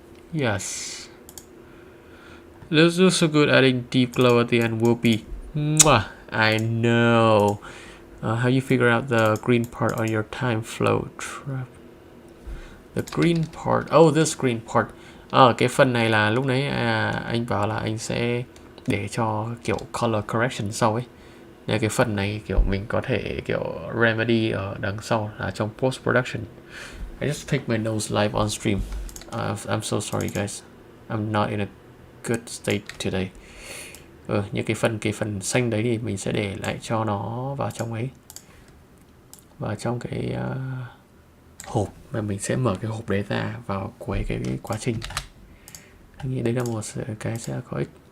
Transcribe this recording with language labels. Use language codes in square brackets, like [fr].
[en] Yes. This is so good. Adding deep glow at the end will be mwah. I know. How you figure out the green part on your time flow trap? The green part. Oh, this green part. [vi] Cái phần này là lúc nãy anh bảo là anh sẽ để cho kiểu color correction sau ấy. Nên cái phần này kiểu mình có thể kiểu remedy ở đằng sau là trong post production. [en] I just take my nose live on stream. I'm so sorry guys. I'm not in a good state today. [vi] Những cái phần xanh đấy thì mình sẽ để lại cho nó vào trong ấy, vào trong cái hộp mà mình sẽ mở cái hộp đấy ra vào cuối cái quá trình. Anh nghĩ đấy là một cái sẽ có ích.